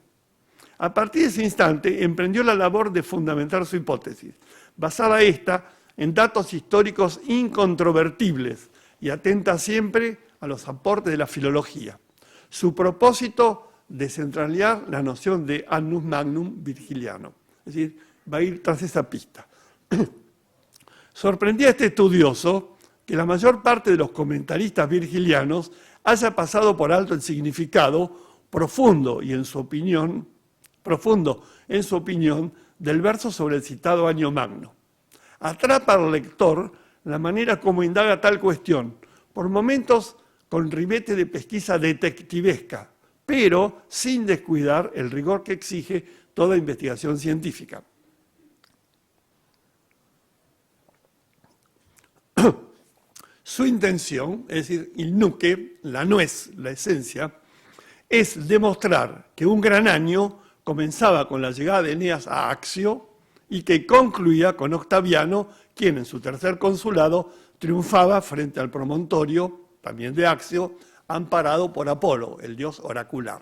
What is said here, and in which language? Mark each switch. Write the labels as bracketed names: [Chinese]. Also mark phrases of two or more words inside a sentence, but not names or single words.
[Spanish] A partir de ese instante, emprendió la labor de fundamentar su hipótesis, basada esta en datos históricos incontrovertibles y atenta siempre a los aportes de la filología. Su propósito, descentralizar la noción de [Latin] annus magnum [Spanish] virgiliano, es decir, va a ir tras esa pista. Sorprendía a este estudioso que la mayor parte de los comentaristas virgilianos haya pasado por alto el significado profundo en su opinión, del verso sobre el citado año magno. Atrapa al lector la manera como indaga tal cuestión, por momentos con ribete de pesquisa detectivesca, pero sin descuidar el rigor que exige toda investigación científica. Su intención, es decir, il nuque, la nuez, la esencia, es demostrar que un gran año comenzaba con la llegada de Eneas a Accio y que concluía con Octaviano, quien en su tercer consulado triunfaba frente al promontorio, también de Accio, amparado por Apolo, el dios oracular.